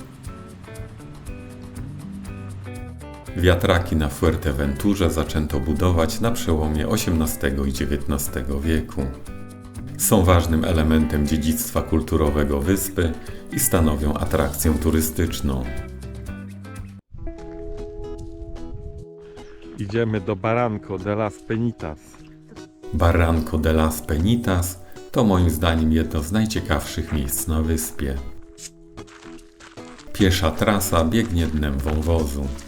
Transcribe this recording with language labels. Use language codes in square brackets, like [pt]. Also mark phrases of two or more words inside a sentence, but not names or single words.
[pl] Wiatraki na Fuerteventurze zaczęto budować na przełomie XVIII i XIX wieku. Są ważnym elementem dziedzictwa kulturowego wyspy i stanowią atrakcję turystyczną. Idziemy do Barranco de las Penitas. Barranco de las Penitas to moim zdaniem jedno z najciekawszych miejsc na wyspie. Piesza trasa biegnie dnem wąwozu.